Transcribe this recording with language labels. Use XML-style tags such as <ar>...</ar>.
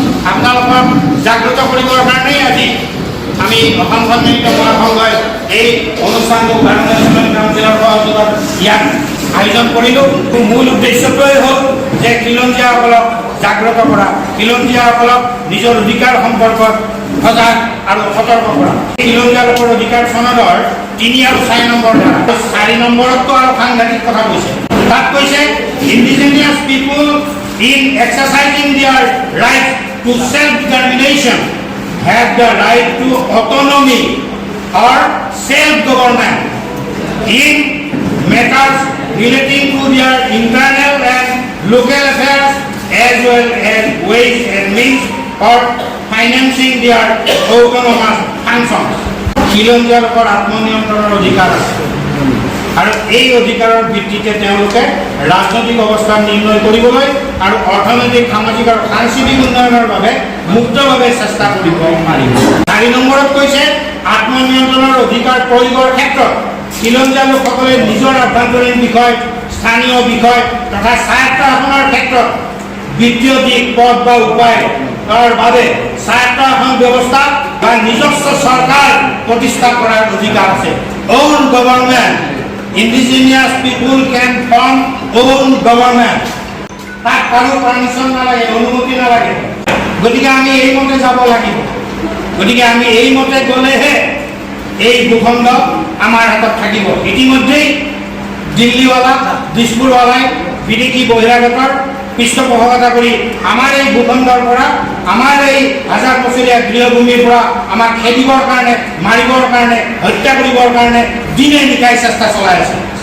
<as>আপোনালোকক জাগ্ৰত কৰিবৰ কাৰণেই আজি আমি অসম সন্মিলিত মহাসংঘই এই অনুষ্ঠানটো ভাৰতীয় নেশ্যনেল কাউন্সিলৰ সহযোগত ইয়াত আয়োজন কৰিলোঁ। মূল উদ্দেশ্যটোৱেই হ'ল যে খিলঞ্জীয়াসকলক জাগ্ৰত কৰা, খিলঞ্জীয়াসকলক নিজৰ অধিকাৰ সম্পৰ্কত সজাগ আৰু সতৰ্ক কৰা। খিলঞ্জীয়া লোকৰ অধিকাৰ চনদৰ 3 আৰু 4 নম্বৰ ধাৰা 4 নম্বৰতো আৰু সাংঘাতিক কথা কৈছে। তাত কৈছে</as> <en>Indigenous people in exercising their right to self determination have the right to autonomy or self-government in matters relating to their internal and local affairs as well as ways and means for financing their autonomous functions.</en> <as>খিলঞ্জীয়া লোকৰ আত্মনিয়ন্ত্ৰণৰ অধিকাৰ আছে আৰু এই অধিকাৰৰ ভিত্তিতে তেওঁলোকে ৰাজনৈতিক অৱস্থা নিৰ্ণয় কৰিবলৈ আৰু অৰ্থনৈতিক সামাজিক আৰু সাংস্কৃতিক উন্নয়নৰ বাবে মুক্তভাৱে চেষ্টা কৰিব পাৰিব। 4 নম্বৰত কৈছে আত্মনিয়ন্ত্ৰণৰ অধিকাৰ প্ৰয়োগৰ ক্ষেত্ৰত খিলঞ্জীয়া লোকসকলে নিজৰ আভ্যন্তৰীণ বিষয়, স্থানীয় বিষয় তথা স্বায়ত্ত শাসনৰ ক্ষেত্ৰত বিত্তীয় দিশ, পদ বা উপায়ৰ বাবে স্বায়ত্ত শাসন ব্যৱস্থা বা নিজস্ব চৰকাৰ প্ৰতিষ্ঠা কৰাৰ অধিকাৰ আছে।</as> <en>Own government. Indigenous people can form own government.</en> <as>তাক কাৰো পাৰমিশ্যন নালাগে, অনুমতি নালাগে। গতিকে আমি এই মতে যাব লাগিব। গতিকে আমি এই মতে গ'লেহে এই ভূখণ্ড আমাৰ হাতত থাকিব। ইতিমধ্যেই দিল্লীৱালা, দিছপুৰৱালাই বিদেশী বহিৰাগতৰ পৃষ্ঠপোষকতা কৰি আমাৰ এই ভূখণ্ডৰ পৰা, আমাৰ এই হাজাৰ বছৰীয়া গৃহভূমিৰ পৰা আমাক খেদিবৰ কাৰণে, মাৰিবৰ কাৰণে, হত্যা কৰিবৰ কাৰণে দিনে নিশাই চেষ্টা চলাই আছে।</as>